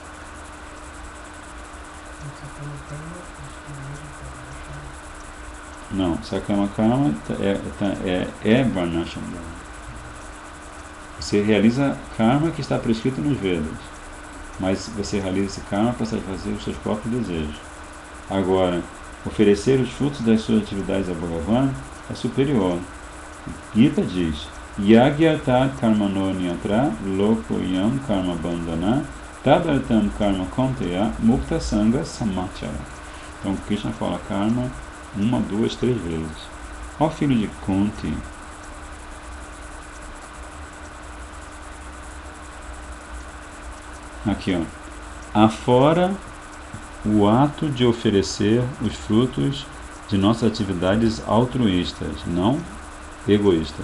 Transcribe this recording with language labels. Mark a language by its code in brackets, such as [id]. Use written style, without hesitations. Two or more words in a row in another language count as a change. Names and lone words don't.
[pt] Não, [sa] सकाम कर्म [pt] é Varnashram. Você realiza karma que está prescrito nos Vedas, mas você realiza esse karma para satisfazer os seus próprios desejos. Agora, oferecer os frutos das suas atividades a Bhagavan é superior. Gita diz: [sa] यज्ञार्थात् कर्मणो न्यत्र लोकोयं कर्म बन्धन तदर्थं कर्म कौन्तेय मुक्त सङ्ग समाचर. [pt] Então Krishna fala karma 1, 2, 3 vezes. Ó filho de Kunti, aqui ó, afora o ato de oferecer os frutos de nossas atividades altruístas, não egoístas.